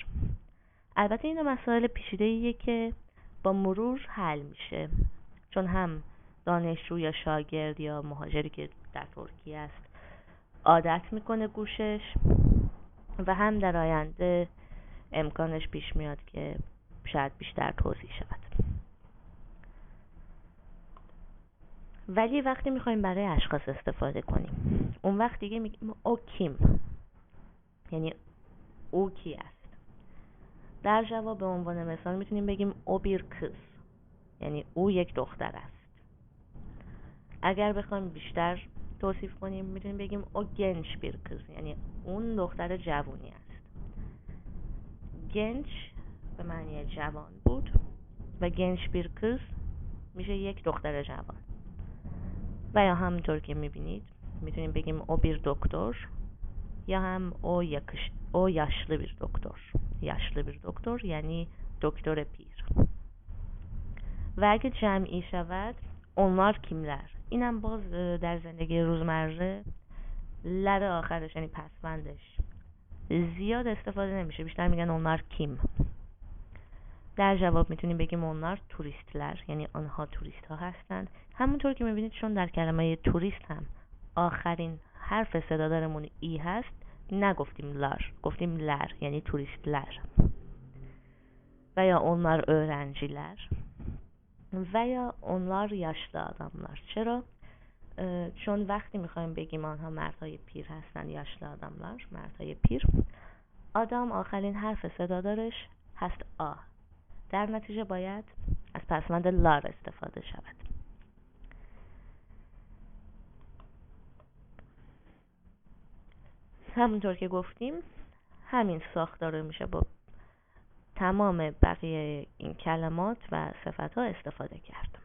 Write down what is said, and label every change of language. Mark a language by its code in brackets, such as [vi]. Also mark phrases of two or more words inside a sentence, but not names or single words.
[fa] البته این مسائل پیچیده‌ایه که با مرور حل میشه، چون هم دانشجو یا شاگرد یا مهاجری که در ترکیه است عادت میکنه گوشش و هم در آینده امکانش پیش میاد که شاید بیشتر توضیح شود. ولی وقتی میخوایم برای اشخاص استفاده کنیم اون وقت دیگه میگیم او کیم یعنی او کی است. در جواب به عنوان مثال میتونیم بگیم او [tr] bir kız [fa] یعنی او یک دختر است. اگر بخوایم بیشتر توصیف کنیم میتونیم بگیم او [tr] genç bir kız [fa] یعنی اون دختر جوونی است. genç به معنی جوان بود و [tr] genç bir kız [fa] میشه یک دختر جوان. و یا همونطور که میبینید میتونیم بگیم او [tr] bir doktor [fa] یا هم او [tr] yaşlı bir doktor. yaşlı bir doktor [fa] یعنی دکتر پیر. و اگه جمعی شود [tr] onlar kimler، [fa] اینم باز در زندگی روزمره لر آخرش یعنی پسوندش زیاد استفاده نمیشه، بیشتر میگن [tr] onlar kim. [fa] در جواب میتونیم بگیم [tr] onlar turistler [fa] یعنی آنها توریست ها هستند. همونطور که میبینید چون در کلمه توریست هم آخرین حرف صدادارمون ای هست نگفتیم لار، گفتیم لر یعنی توریستler. و یا onlar öğrenciler و یا onlar yaşlı adamlar. چرا؟ چون وقتی میخوایم بگیم آنها مردهای پیر هستن یا آدمlar مردهای پیر، آدم آخرین حرف صدادارش هست آ. در نتیجه باید از پسوند لار استفاده شود. همونطور که گفتیم همین ساختار میشه با تمام بقیه این کلمات و صفت‌ها استفاده کرد.